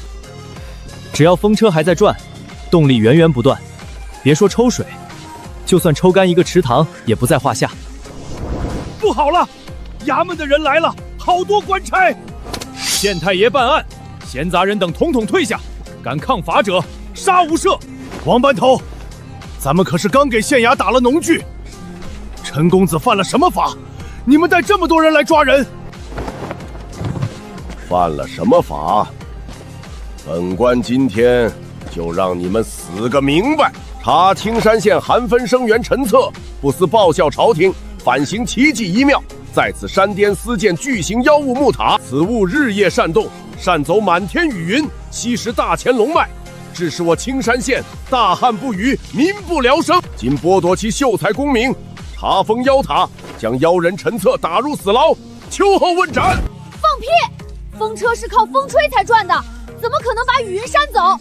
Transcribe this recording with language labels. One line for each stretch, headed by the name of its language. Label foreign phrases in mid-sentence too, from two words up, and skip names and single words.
Chinese: 只要風車還在轉，動力源源不斷，別說抽水， 就算抽干一個池塘也不在話下。不好了，衙門的人來了，好多官差！縣太爺辦案，閒雜人等統統退下，敢抗法者，殺無赦！王班頭，咱們可是剛給縣衙打了農具，陳公子犯了什麼法？你們帶這麼多人來抓人？犯了什麼法？本官今天就讓你們死個明白！查青山縣韩分生员陈策不思報效朝廷，反行奇迹一廟，在此山巔私建巨型妖物木塔，此物日夜煽動，擅走滿天雨雲，吸食大錢龍脈，致使我青山縣大旱不雨，民不聊生。今剝奪其秀才功名，查封妖塔，將妖人陳策打入死牢，秋後問斬。放屁！風車是靠風吹才轉的，怎麼可能把雨雲扇走？